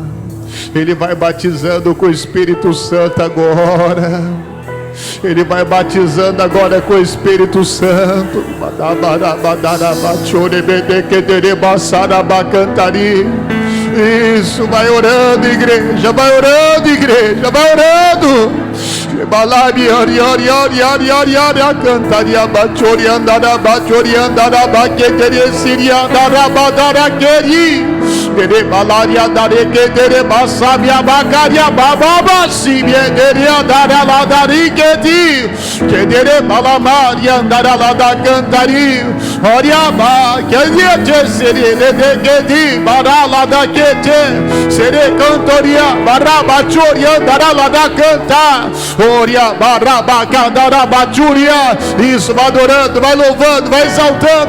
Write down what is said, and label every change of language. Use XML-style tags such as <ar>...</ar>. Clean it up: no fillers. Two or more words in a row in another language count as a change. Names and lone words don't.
<pt>Ele vai batizando com o Espírito Santo agora. Ele vai batizando agora com o Espírito Santo. Isso, vai orando, igreja, vai orando, igreja, vai orando. Balari ori ori ori ori ori ori cantaria bachori andara bachori andara baqueteria siria andara badara queri dere balari andare que dere basabia bacaria bababa si dere andara la dari que dere balamari andara la da cantari oria ba que dia seria de que di barala da que sere cantoria baraba chori andara la da cantar. Isso, vai adorando, vai louvando, vai exaltando.</pt>